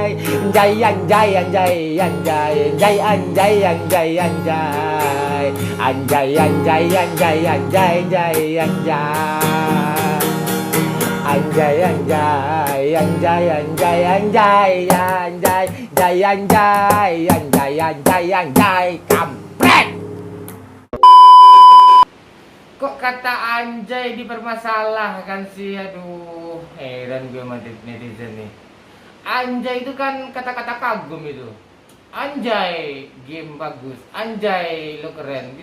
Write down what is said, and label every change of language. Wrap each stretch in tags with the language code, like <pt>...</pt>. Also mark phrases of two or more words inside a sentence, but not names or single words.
<id>Anjay, anjay, anjay, anjay, anjay, anjay, anjay, anjay. Anjay, anjay, anjay, anjay, anjay, anjay. Anjay, anjay, anjay, anjay, anjay, anjay, anjay, anjay, anjay, anjay, anjay, kampret. Kok kata anjay dipermasalahkan sih? Aduh, heran gue sama netizen nih. Anjay itu kan kata-kata kagum itu. Anjay, game bagus. Anjay, lo keren.</id>